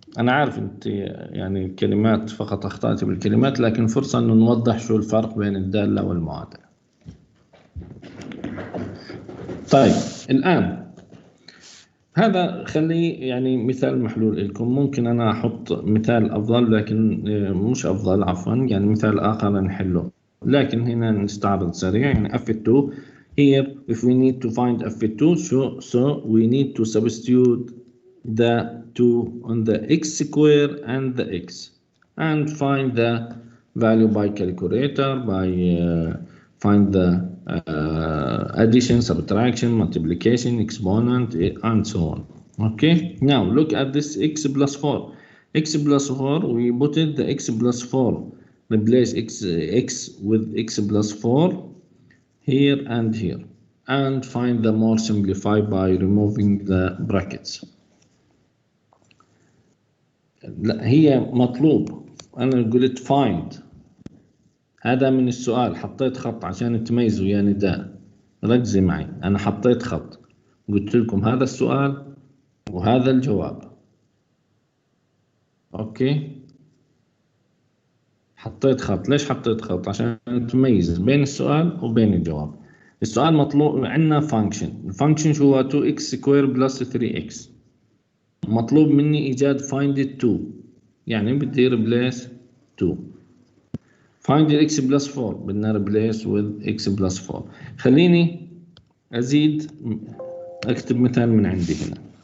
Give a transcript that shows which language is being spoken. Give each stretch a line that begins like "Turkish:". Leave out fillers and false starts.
Arabic: أنا عارف أنت يعني الكلمات فقط أخطأت بالكلمات، لكن فرصة إنه نوضح شو الفرق بين الدالة والمعادلة. طيب الآن هذا خليه يعني مثال محلول لكم. ممكن أنا أحط مثال أفضل، لكن مش أفضل عفوا، يعني مثال آخر نحله. لكن هنا نستعرض سريع. يعني
English: f2 here if we need to find f2 so we need to substitute the 2 on the x square and the x and find the value by calculator, by find the addition, subtraction, multiplication, exponent, and so on. Okay, now look at this x plus 4. X plus 4, we put it the x plus 4. Replace x with x plus 4 here and here. And find the more simplified by removing the brackets.
Arabic: لا هي مطلوب. أنا قلت find. هذا من السؤال حطيت خط عشان تميزوا يا نداء. ركزي معي، أنا حطيت خط قلت لكم هذا السؤال وهذا الجواب. أوكي، حطيت خط. ليش حطيت خط؟ عشان تميز بين السؤال وبين الجواب. السؤال مطلوب عندنا function. الفانكشن شو هو
English: 2x square plus 3x.
Arabic: مطلوب مني إيجاد
English: find it 2،
Arabic: يعني بدي replace 2.
English: find x plus 4
Arabic: بدنا
English: replace with x plus 4.
Arabic: خليني أزيد أكتب مثال من عندي هنا.